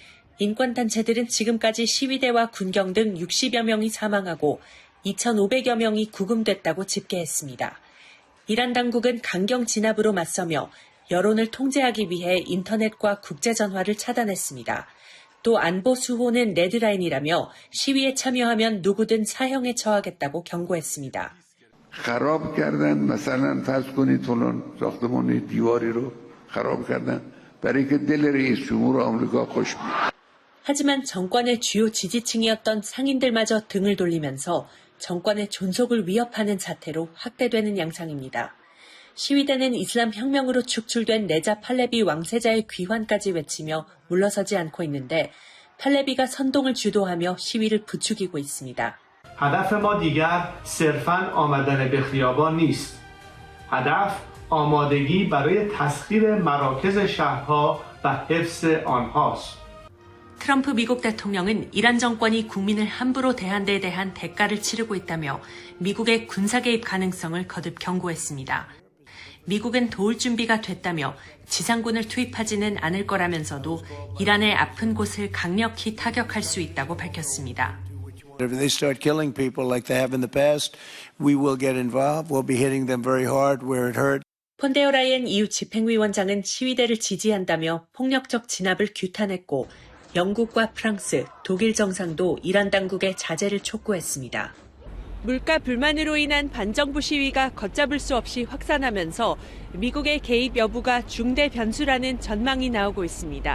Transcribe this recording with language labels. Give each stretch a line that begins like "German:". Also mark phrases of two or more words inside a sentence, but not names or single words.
Korean: 인권단체들은 지금까지 시위대와 군경 등 60여 명이 사망하고 2,500여 명이 구금됐다고 집계했습니다. 이란 당국은 강경 진압으로 맞서며 여론을 통제하기 위해 인터넷과 국제전화를 차단했습니다. 또 안보 수호는 레드라인이라며 시위에 참여하면 누구든 사형에 처하겠다고 경고했습니다.
Persian: خراب کردن مثلا فرض کنید فلان ساختمان دیواری رو خراب کردن برای که دل رئیس جمهور آمریکا خوش بیاد.
Korean: 하지만 정권의 주요 지지층이었던 상인들마저 등을 돌리면서 정권의 존속을 위협하는 자태로 확대되는 양상입니다. 시위대는 이슬람 혁명으로 축출된 레자 팔레비 왕세자의 귀환까지 외치며 물러서지 않고 있는데 팔레비가 선동을 주도하며 시위를 부추기고 있습니다.
Persian: هدف ما دیگر صرفاً آمدن به خیابان نیست. هدف آمادگی برای تسخیر مراکز شهرها و حفظ آنهاست.
Korean: 트럼프 미국 대통령은 이란 정권이 국민을 함부로 대한 데 대한 대가를 치르고 있다며 미국의 군사 개입 가능성을 거듭 경고했습니다. 미국은 도울 준비가 됐다며 지상군을 투입하지는 않을 거라면서도 이란의 아픈 곳을 강력히 타격할 수 있다고 밝혔습니다.
English: If they start killing people like they have in the past, we will get involved. We'll be hitting them very hard where it hurt.
Korean: 폰데어 라이엔 EU 집행위원장은 시위대를 지지한다며 폭력적 진압을 규탄했고 영국과 프랑스, 독일 정상도 이란 당국의 자제를 촉구했습니다. 물가 불만으로 인한 반정부 시위가 걷잡을 수 없이 확산하면서 미국의 개입 여부가 중대 변수라는 전망이 나오고 있습니다.